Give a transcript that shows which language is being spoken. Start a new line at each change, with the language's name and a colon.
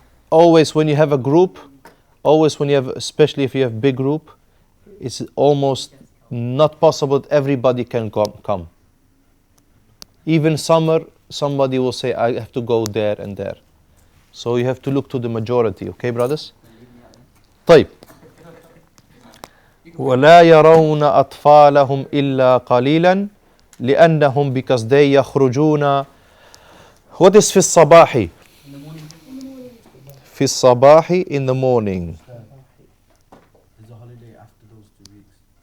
English: Always when you have a group, especially if you have big group, it's almost not possible that everybody can come. Even summer, somebody will say, I have to go there and there. So you have to look to the majority, okay, brothers?
Arabic: طيب. ولا يرون أطفالهم إلا قليلا لأنهم
English: because they
Arabic: يخرجون.
English: What is
Arabic: في الصباح?
English: In the morning.
Arabic: في الصباح
English: in the morning. There's a holiday after those 2 weeks.